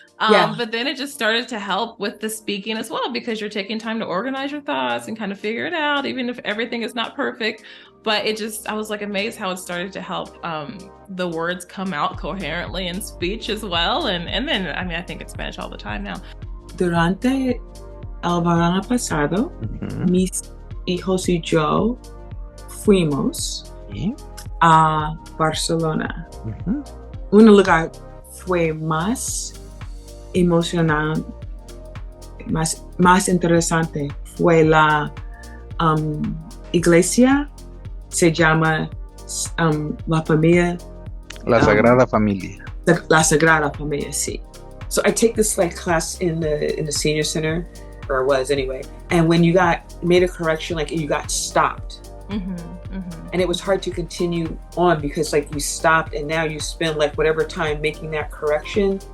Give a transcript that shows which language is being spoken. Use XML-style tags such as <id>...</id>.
<en>But then it just started to help with the speaking as well, because you're taking time to organize your thoughts and kind of figure it out, even if everything is not perfect. But I was amazed how it started to help the words come out coherently in speech as well. And then, I think it's Spanish all the time now.</en> <es>Durante el verano pasado, mis hijos y yo fuimos a Barcelona. Un lugar fue más emocionante, más interesante. Fue la iglesia, se llama La Familia. La Sagrada Familia. La Sagrada Familia, sí.</es> <en>So I take this class in the senior center, or was anyway. And when you made a correction, you got stopped. And it was hard to continue on because you stopped and now you spend whatever time making that correction.</en>